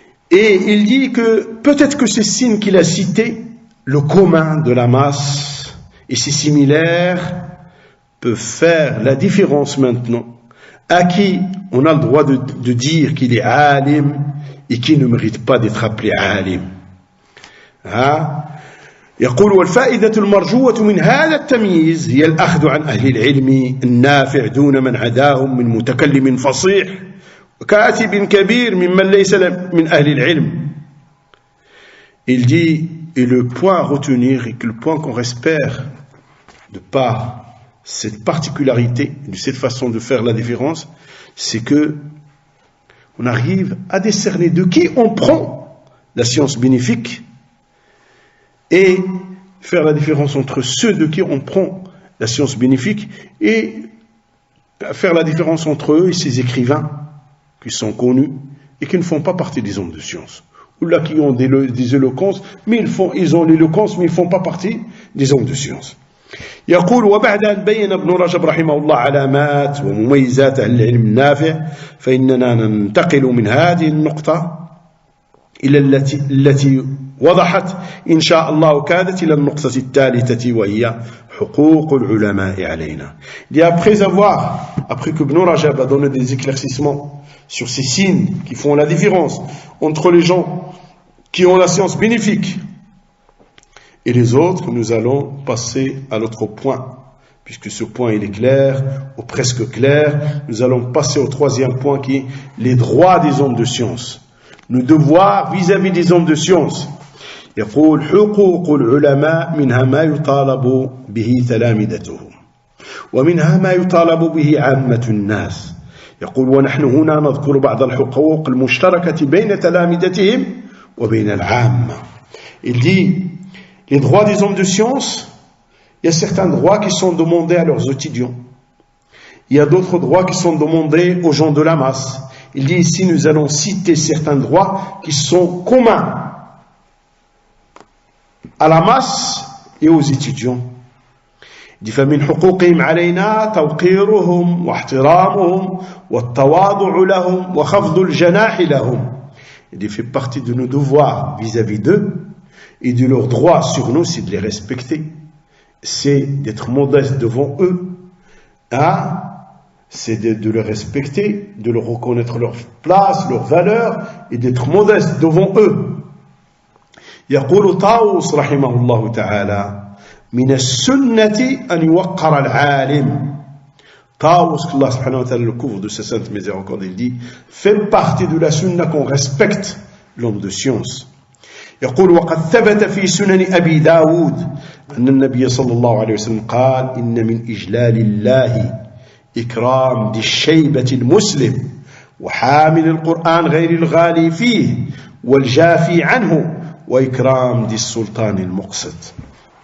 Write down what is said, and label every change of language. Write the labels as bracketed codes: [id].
[fr] Et il dit que peut-être que ces signes qu'il a cités, le commun de la masse et ses similaires, peuvent faire la différence maintenant. À qui on a le droit de dire qu'il est alim et qui ne mérite pas d'être appelé alim. [ar] يقول والفائدة المرجوة من هذا التمييز هي الأخذ عن أهل العلم النافع دون من عداهم من متكلم فصيح وكاتب كبير ممن ليس من أهل العلم. [fr] Il dit, et le point à retenir, et que le point qu'on espère de par cette particularité, de cette façon de faire la différence, c'est que on arrive à décerner de qui on prend la science bénéfique et faire la différence entre ceux de qui on prend la science bénéfique et faire la différence entre eux et ces écrivains qui sont connus et qui ne font pas partie des hommes de science. Ou là qui ont des éloquences, mais ils ont l'éloquence, mais ils ne font pas partie des hommes de science. [ar] يقول وبعد أن بين ابن رجب رحمه الله علامات ومميزات أهل العلم النافع فإننا ننتقل من هذه النقطة إلى التي وضحت إن شاء الله كادت إلى النقطة الثالثة وهي حقوق العلماء علينا. [fr] Et après que Ibn Rajab a donné des éclaircissements sur ces signes qui font la différence entre les gens qui ont la science bénéfique et les autres, nous allons passer à l'autre point. Puisque ce point il est clair, ou presque clair, nous allons passer au troisième point qui est les droits des hommes de science. Nos devoirs vis-à-vis des hommes de science. [ar] يقول حقوق العلماء منها ما يطالب به تلامذتهم ومنها ما يطالب به عامة الناس. يقول ونحن هنا نذكر بعض الحقوق المشتركة بين تلامذتهم وبين العامة. [fr] Il dit les droits des hommes de science, il y a certains droits qui sont demandés à leurs étudiants. Il y a d'autres droits qui sont demandés aux gens de la masse. Il dit ici, nous allons citer certains droits qui sont communs à la masse et aux étudiants. Il dit [ar] فمن حقوقهم علينا توقيرهم واحترامهم والتواضع لهم وخفض الجناح لهم. [fr] Il dit fait partie de nos devoirs vis-à-vis d'eux et de leurs droits sur nous, c'est de les respecter, c'est d'être modeste devant eux, c'est de les respecter, de leur reconnaître leur place, leur valeur, et d'être modeste devant eux. [ar] يقول طاووس رحمه الله تعالى من السنة أن يوقر العالم. [fr] Taous, qu'Allah subhanahu wa ta'ala le couvre de sa sainte miséricorde, il dit, fait partie de la sunna qu'on respecte l'homme de science. [ar] يقول وقد ثبت في سنن أبي داود أن النبي صلى الله عليه وسلم قال إن من إجلال الله إكرام ذي الشيبة المسلم وحامل القرآن غير الغالي فيه والجافي عنه وإكرام ذي السلطان المقسط.